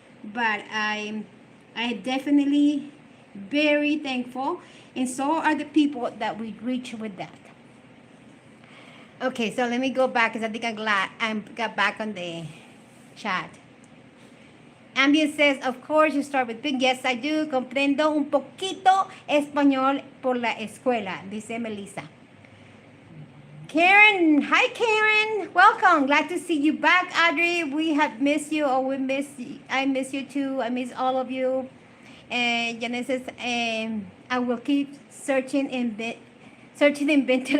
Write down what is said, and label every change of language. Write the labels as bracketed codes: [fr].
[en] But I definitely very thankful, and so are the people that we reach with that. Okay, so let me go back because I think I got back on the chat. Ambient says, of course, you start with pink. Yes, I do. [es] Comprendo un poquito español por la escuela, dice Melissa. [en] Karen, hi Karen, welcome. Glad to see you back, Adri. We have missed you, or we miss you. I miss you too. I miss all of you. And Janet says, I will keep searching in invented.